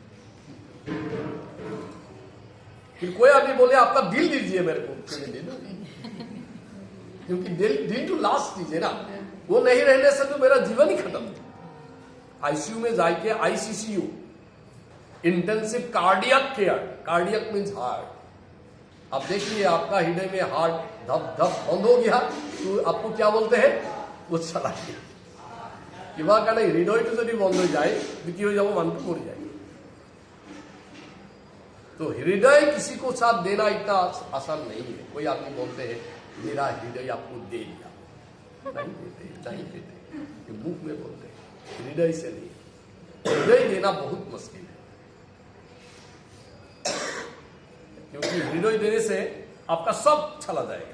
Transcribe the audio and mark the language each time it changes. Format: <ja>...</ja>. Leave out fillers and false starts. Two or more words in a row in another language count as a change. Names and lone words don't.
<hi>फिर कोई आदमी बोले आपका दिल दीजिए मेरे को, दे दो, क्योंकि दिल तो लास्ट चीज है ना, वो नहीं रहने से तो मेरा जीवन ही खत्म।</hi> <en>आईसीयू</en> <hi>में जाके,</hi> <en>ICCU, intensive cardiac care, cardiac means heart.</en> <hi>अब देखिए आपका हृदय में हार्ट धप धप बंद हो गया तो आपको क्या बोलते हैं, वो चला गया।</hi> <as>কিবা কাৰণে হৃদয়টো যদি বন্ধ হৈ যায় কি হৈ যাব, মানুহটো মৰি যায়।</as> <hi>तो हृदय किसी को साथ देना इतना आसान नहीं है। कोई आदमी बोलते हैं मेरा हृदय आपको दे दिया, नहीं देते, नहीं देते, ये मुख में बोलते हैं, हृदय से नहीं। हृदय देना बहुत मुश्किल है, क्योंकि हृदय देने से आपका सब चला जाएगा।</hi>